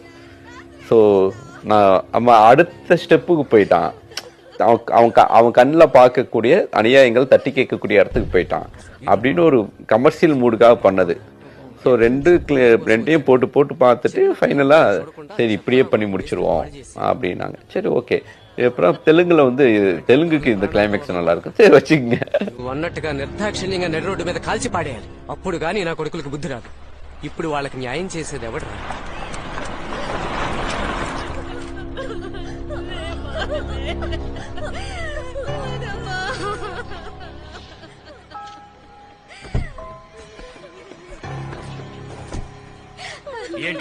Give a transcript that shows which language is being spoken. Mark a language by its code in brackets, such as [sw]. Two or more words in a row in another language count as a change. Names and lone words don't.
[ta] ஸோ நம்ம அடுத்த ஸ்டெப்புக்கு போயிட்டான், அவன் கண்ணில் பார்க்கக்கூடிய அநியாயங்கள் தட்டி கேட்கக்கூடிய இடத்துக்கு போயிட்டான் அப்படின்னு ஒரு [en] commercial mood [ta] பண்ணது. ஸோ ரெண்டையும் போட்டு பார்த்துட்டு ஃபைனலாக சரி இப்படியே பண்ணி முடிச்சிருவோம் அப்படின்னாங்க. சரி ஓகே. அப்புறம் தெலுங்குக்கு இந்த கிளைமேக்ஸ் நல்லா இருக்கும், சரி வச்சுக்கங்க. [te] అన్నట్టుగా నిర్దాక్షిణ్యంగా నెర రోడ్డు మీద కాల్చి పాడేయాలి, అప్పుడు గానీ నా కొడుకులకు బుద్ధి రాదు. ఇప్పుడు వాళ్ళకి న్యాయం చేసేది ఎవడు? ఏంటి